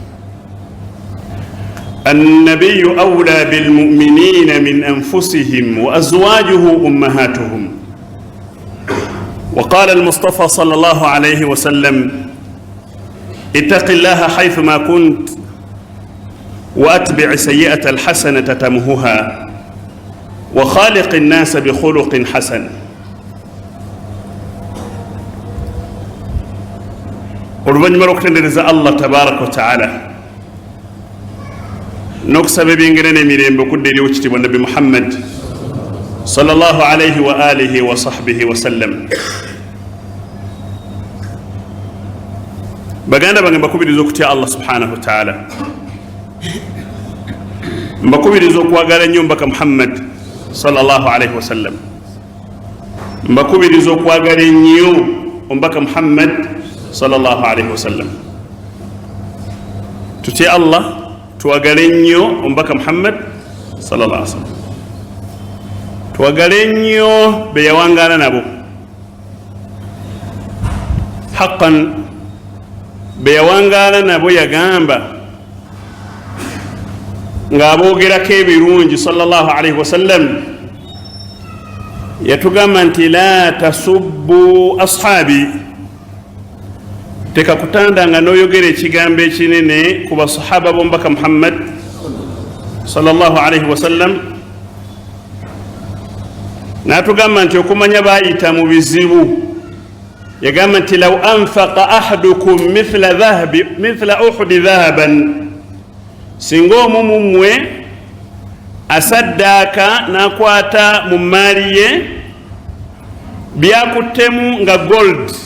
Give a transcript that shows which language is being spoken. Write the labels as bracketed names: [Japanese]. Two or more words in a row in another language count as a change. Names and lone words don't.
[Arabic] النبي أولى بالمؤمنين من أنفسهم وأزواجه أمهاتهم. وقال المصطفى صلى الله عليه وسلم: اتق الله حيثما كنت وأتبع السيئة الحسنة تمحها وخالق الناس بخلق حسن. [Ganda] oluvannyuma lw'okutendereza Allah [Arabic] تبارك وتعالى [Ganda] n'okusaba ebyengera n'emirembe okudda eri ekitiibwa Nabi Muhammad [Arabic] صلى الله عليه وعلى آله وصحبه وسلم. [Ganda] baganda bange mbakubiriza okutya Allah [Arabic] سبحانه وتعالى, [Ganda] mbakubiriza okwagala nnyo mbaka Muhammad [Arabic] صلى الله عليه وسلم, [Ganda] mbakubiriza okwagala ennyo ombaka Muhammad [Arabic] صلى الله عليه وسلم. [Ganda] tutye Allah, twagale nnyo ombaka Muhammad [Arabic] صلى الله عليه وسلم, [Ganda] twagale nnyo be yawangaala nabo. haqqan be yawangaala nabo yagamba ng'aboogerako ebirungi [Arabic] صلى الله عليه وسلم, [Ganda] yatugamba nti [Arabic] لا تسبوا أصحابي, [Ganda] teka kutandanga n'oyogera ekigambo ekinene ku basahaba b'omubaka Muhammad [Arabic] صلى الله عليه وسلم. [Ganda] n'atugamba nti okumanya baayita mu bizibu, yagamba nti [Arabic] لو أنفق أحدكم مثل أحد ذهبا, [Ganda] singa omu mu mmwe asaddaaka n'akwata mu maali ye byakuttemu nga gold